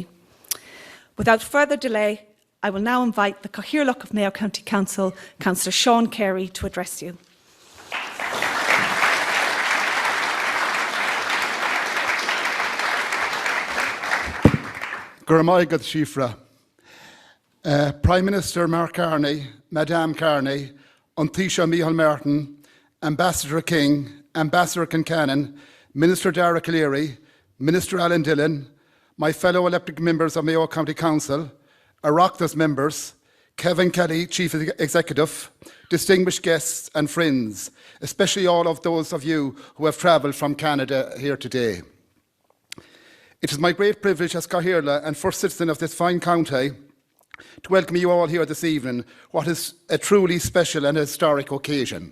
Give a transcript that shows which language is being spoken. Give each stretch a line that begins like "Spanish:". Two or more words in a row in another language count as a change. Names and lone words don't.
English: Without further delay, I will now invite the Cathaoirleach of Mayo County Council, Councillor Seán Carey, to address you.
Irish: Gurmaigad Siofra.
English: Prime Minister Mark Carney, Madame Carney, An Taoiseach Micheál Martin, Ambassador King, Ambassador Concannon, Minister Calleary, Minister Alan Dillon, my fellow elected members of Mayo County Council, Oireachtas members, Kevin Kelly, Chief Executive, distinguished guests and friends, especially all of those of you who have travelled from Canada here today. It is my great privilege as Cathaoirleach and first citizen of this fine county to welcome you all here this evening, what is a truly special and historic occasion.